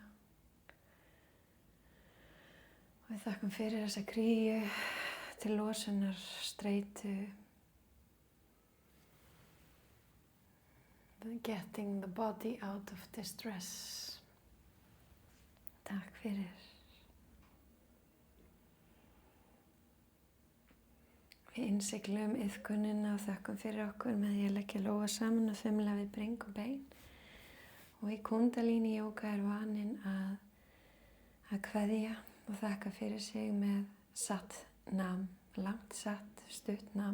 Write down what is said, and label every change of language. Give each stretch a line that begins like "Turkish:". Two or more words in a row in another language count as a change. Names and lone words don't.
Icelandic: Og við þakkum fyrir þessa kríu til losunar, streitu.
English: Getting the body out of distress.
Icelandic: Takk fyrir. Við innsiglum iðkunina og þökkum fyrir okkur með því að leggja lófa saman og þumla við bring og bein. Og í Kundalini jóga er vaninn að kveðja og þakka fyrir sig með
Punjabi: Sat Nam,
Icelandic: langt satt, stutt nam.